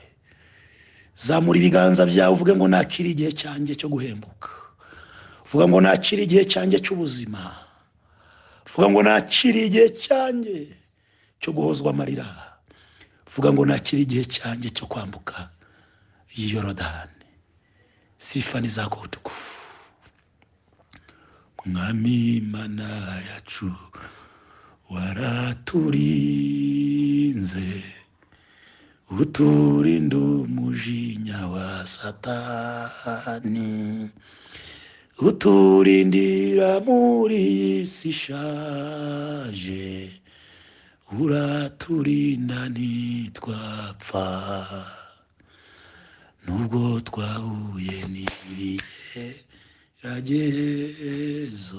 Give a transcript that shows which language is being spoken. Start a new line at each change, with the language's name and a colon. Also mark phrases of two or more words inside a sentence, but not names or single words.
Kinyarwanda: Zamura ibiganza byawe uvuge ngo nakira igihe cyanjye cyo guhembuka, vuga ngo nakira igihe cyanjye cy'ubuzima, vuga ngo nakira igihe cyanjye cyo guhozwa amarira, vuga ngo nakira igihe cyanjye cyo kwambuka Yorodani.
Swahili: Sifa ni zako utukufu,
Kinyarwanda: Mwami Imana yacu waraturinze, uturinda umujinya wa Satani, uturindira muri iyi si ishaje, uraturinda ntitwapfa nubwo twahuye n'ibigeragezo.